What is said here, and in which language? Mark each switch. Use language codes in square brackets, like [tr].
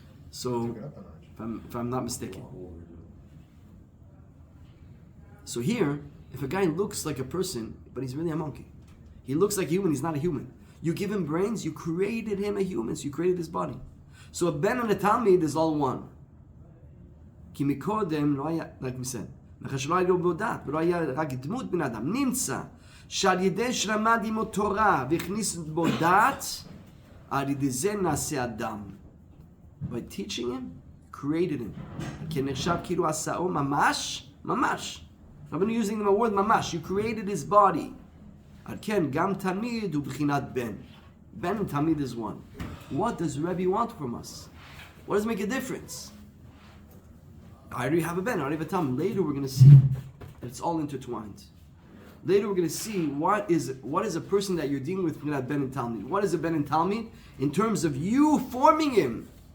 [en] So, if I'm not mistaken. So here, if a guy looks like a person, but he's really a monkey. He looks like a human, he's not a human. You give him brains, you created him a human, so you created his body. So a ben and a talmid is all one. [he] כי מקודם לא היה, [en] like we said, [he] מאחר שלא היה לו בו דת, ולא היה רק דמות בן אדם, נמצא שעל ידי שלמד עמו תורה והכניס בו דת, על ידי זה נעשה אדם. [en] By teaching him, created him. [he] כי נחשב כאילו עשאו ממש, ממש. [en] I've been using the word ממש. You created his body. [he] על כן, גם תלמיד הוא בחינת בן. [en] Ben and Talmid is one. What does Rebbe want from us? What does make a difference? I already have a Ben, I already have a Talmid. Later we're going to see that it's all intertwined. Later we're going to see what is a person that you're dealing with between that Ben and Talmid. What is a Ben and Talmid? In terms of you forming him.